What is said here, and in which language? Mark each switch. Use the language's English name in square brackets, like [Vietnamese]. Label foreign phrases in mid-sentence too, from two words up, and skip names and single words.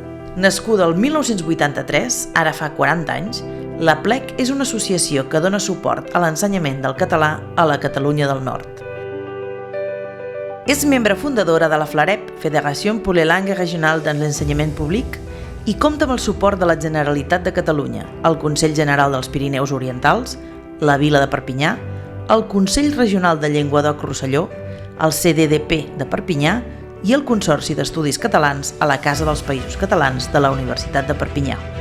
[Catalan] Nascuda el 1983, ara fa 40 anys, la PLEC és una associació que dona suport a l'ensenyament del català a la Catalunya del Nord. És membre fundadora de la FLAREP, Federació [French] pour les langues régionales dans l'enseignement public, [Catalan] i compta amb el suport de la Generalitat de Catalunya, el Consell General dels Pirineus Orientals, la Vila de Perpinyà, el Consell Regional de Llenguadoc-Rosselló, el CDDP de Perpinyà i el Consorci d'Estudis Catalans a la Casa dels Països Catalans de la Universitat de Perpinyà.